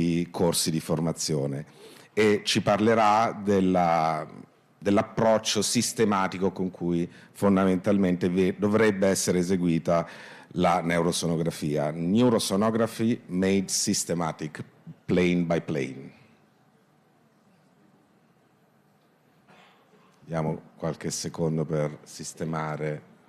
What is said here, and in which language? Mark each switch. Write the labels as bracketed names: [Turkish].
[Italian] corsi di formazione, e ci parlerà dell'approccio sistematico con cui fondamentalmente dovrebbe essere eseguita la neurosonografia. [English] Neurosonography made systematic, plane by plane. [Italian] Diamo qualche secondo per sistemare.